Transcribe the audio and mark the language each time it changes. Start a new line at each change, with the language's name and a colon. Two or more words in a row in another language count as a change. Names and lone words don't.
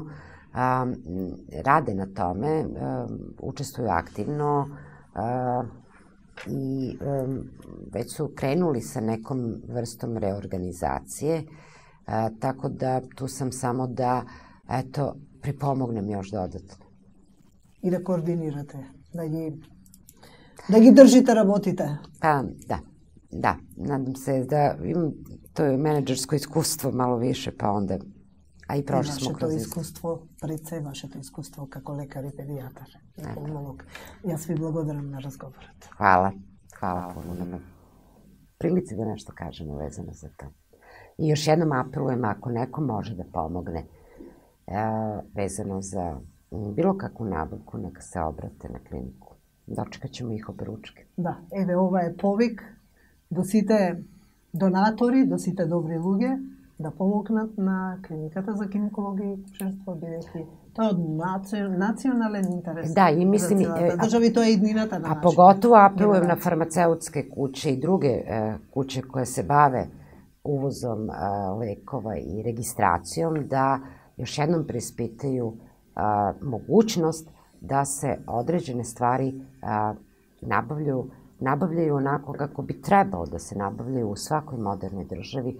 Serbian: Rade na tome, učestvuju aktivno i već su krenuli sa nekom vrstom reorganizacije, tako da tu sam samo da, eto, pripomognem još dodatno. I da koordinirate, da ги držite, работите. Pa, da, nadam se da imam to je menadžersko iskustvo malo više, pa onda a i prošli smo kroz
Macedonian: iskustvo, pred se вашето iskustvo како лекар и педијатар, пулмолог. Јас ви благодарам на разговорот.
Serbian: Hvala puno na prilici da nešto kažemo vezano za to. I još jednom apelujem, ako neko može da pomogne vezano za bilo kakvu nabavku, neka se obrate na kliniku. Dočekat ćemo ih obručke.
Macedonian: Да, еве ова е повик до сите донатори, до сите добри луѓе, да помогнат на клиниката за гинекологија и акушерство, бидејќи тоа е од национален интерес.
Serbian: Da, i mislim,
Macedonian: држави, тоа е иднината на
Serbian: a pogotovo apelujem na farmaceutske kuće i druge kuće koje se bave uvozom lekova i registracijom, da još jednom preispitaju mogućnost da se određene stvari nabavljaju onako kako bi trebalo da se nabavljaju u svakoj modernoj državi.